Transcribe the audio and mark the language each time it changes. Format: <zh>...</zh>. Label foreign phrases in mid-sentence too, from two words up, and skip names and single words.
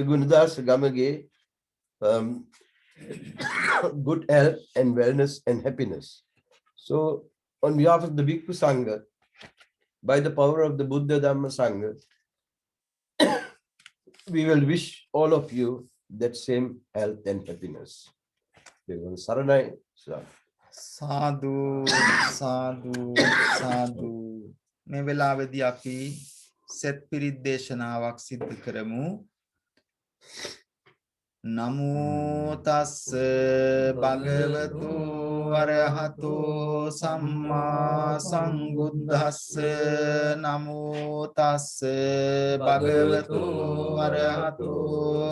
<en>Gunadas Gamage, good health and wellness and happiness. So on behalf of the Bhikkhu Sangha, by the power of the Buddha Dhamma Sangha, we will wish all of you that same health and happiness. Saranai.</en> <si>සාදු සාදු සාදු. මේ වෙලාවේදී අපි සෙත් පිරිත් දේශනාවක් සිදු කරමු.</si> <pi>නමෝ තස්ස භගවතු අරහතෝ සම්මා සම්බුද්දස්ස නමෝ තස්ස භගවතු අරහතෝ</pi>